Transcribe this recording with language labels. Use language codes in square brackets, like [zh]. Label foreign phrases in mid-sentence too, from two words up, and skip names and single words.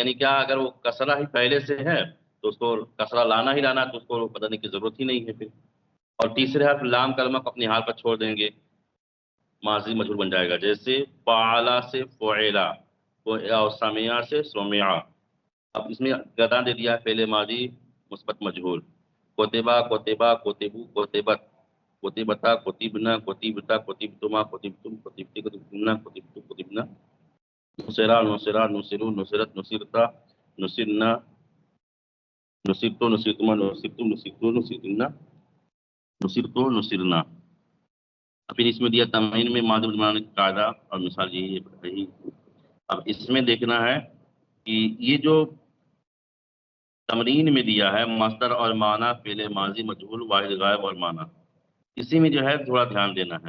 [ur] یعنی کیا اگر وہ کسرہ ہی پہلے سے ہے تو اس کو کسرہ لانا ہی لانا، تو اس کو بدلنے کی ضرورت ہی نہیں ہے پھر، اور تیسرے حرف لام کلمہ کو اپنی حال پر چھوڑ دیں گے، ماضی مجہول بن جائے گا۔ جیسے فعلا سے فعلا اور سمیا سے سمیا۔ اب اس میں گردان دے دیا ہے فعل ماضی مثبت مجہول، [ar] کتبہ کتبہ کتبو کتبت کتبتا کتبنا کتبتا کتبتما کتبتم کتبتے کتبتمنا کتبتو کتبنا، نصرا نصرا نصرو نصرت نصرتا نصرنا نصرتو نصرتما نصرتم نصرتو نصرتنا نصرتو نصرنا۔ [ur] پھر اس میں دیا تمرین میں ماضی بنانے کا قاعدہ اور مثال یہی رہی۔ اب اس میں دیکھنا ہے کہ یہ جو تمرین میں دیا ہے مصدر اور معنی فعل ماضی مجہول واحد غائب اور معنی، اسی میں جو ہے تھوڑا دھیان دینا ہے۔